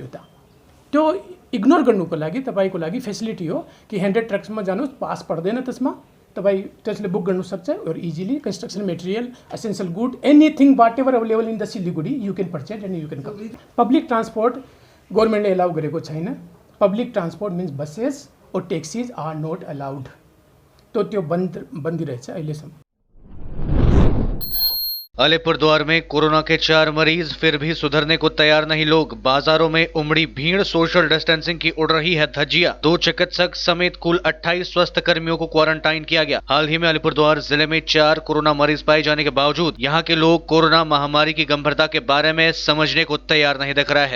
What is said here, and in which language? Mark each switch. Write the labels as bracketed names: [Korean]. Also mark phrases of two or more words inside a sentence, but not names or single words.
[Nepali] त त्यो इग्नोर गर्नुको लागि तपाईँको लागि फेसिलिटी हो कि 100 ट्रक्समा जानुहोस्, पास पर्दैन, त्यसमा तपाईँ त्यसले बुक गर्नु सक्छ और [English] easily construction material, essential good, anything whatever available in the Siliguri you can purchase and you can come. public transport [Nepali] गभर्मेन्टले एलाउ गरेको छैन। [English] public transport means buses और taxis are not allowed. [Nepali] तो त्यो बन्दी रहेछ अहिलेसम्म। [Hindi] अलीपुरद्वार में कोरोना के 4 मरीज, फिर भी सुधरने को तैयार नहीं लोग। बाजारों में उमड़ी भीड़, [English] social distancing [Hindi] की उड़ रही है धज्जियां। 2 चिकित्सक समेत कुल 28 स्वास्थ्य कर्मियों को क्वारंटाइन किया गया। हाल ही में अलीपुरद्वार जिले में 4 कोरोना मरीज पाए जाने के बावजूद यहाँ के लोग कोरोना महामारी की गंभीरता के बारे में समझने को तैयार नहीं दिख रहा है।